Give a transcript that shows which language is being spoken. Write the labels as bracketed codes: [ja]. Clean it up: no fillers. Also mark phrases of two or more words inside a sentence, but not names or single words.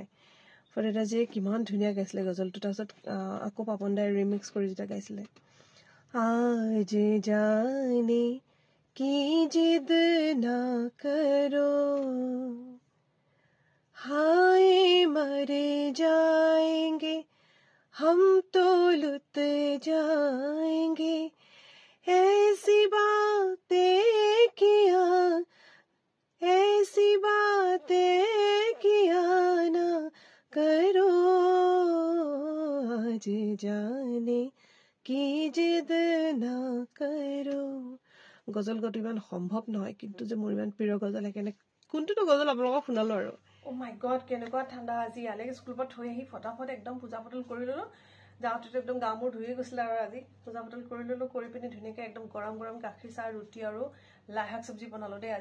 [as] ফৰিদাৰজীয়ে কিমান ধুনীয়া গাইছিলে গজলটো। তাৰপিছত আকৌ পাপন দাই ৰিমিক্স কৰি যেতিয়া গাইছিলে, [hi] आज जाने की जिद ना करो, हाय मरे जाएंगे हम तो लुट जाएंगे, ऐसी बातें किया ना करो, आज जाने की जिद ना करो। [as] গজল গোৱাটো ইমান সম্ভৱ নহয়, কিন্তু যে মোৰ ইমান প্ৰিয় গজল, সেইকাৰণে কোনটোতো গজল আপোনালোকক শুনালো আৰু। [en] oh my god, [as] কেনেকুৱা ঠাণ্ডা আজি। ইয়ালৈকে স্কুলৰ পৰা থৈ আহি ফটাফট একদম পূজা পাতল কৰি ল'লোঁ। যাওঁতেতো একদম গা মূৰ ধুয়ে গৈছিলে, আৰু আজি পূজা পাতল কৰি ল'লোঁ। কৰি পিনি ধুনীয়াকৈ একদম গৰম গৰম গাখীৰ চাহ, ৰুটি আৰু লাই শাক চব্জি বনালোঁ দেই।